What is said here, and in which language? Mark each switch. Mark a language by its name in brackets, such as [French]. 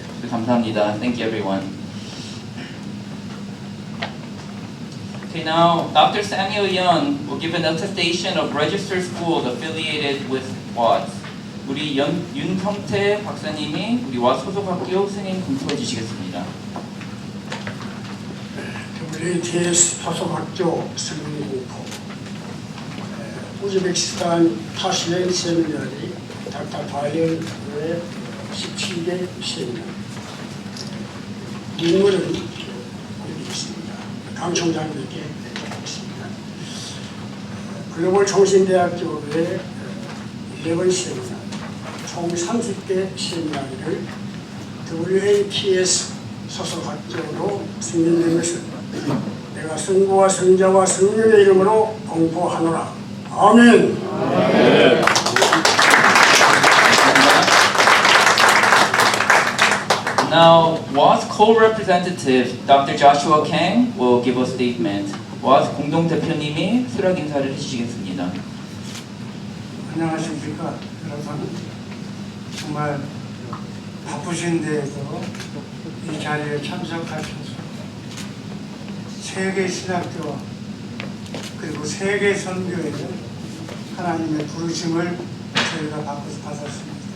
[Korean] 감사합니다. [English] Thank you, everyone. Okay, now Dr. Samuel Young will give an attestation of registered schools affiliated with WATS. [Korean] 우리 윤성태 박사님이 우리 WATS 소속 학교 승인 공포해 주시겠습니다. WTS 소속 학교 승인 공포. 우즈베키스탄 타시렌 세미나리 닥터 바이언의 17개 세미나. 인물은 여기 있습니다. 강 총장님께 드리겠습니다. 글로벌 총신대학교의 11 세미나, 총 30개 세미나를 WATS 소속 학교로 승인된 것을 내가 성부와 성자와 성령의 이름으로 공포하노라. 아멘. 아멘. [English] Now, WATS co-representative Dr. Joshua Kang will give a statement. [Korean] WATS 공동대표님이 수락 인사를 해주시겠습니다. 안녕하십니까. 여러분 정말 바쁘신데도 이 자리에 참석하셔서 세계 신학교와 그리고 세계 선교에 하나님의 부르심을 저희가 받았습니다.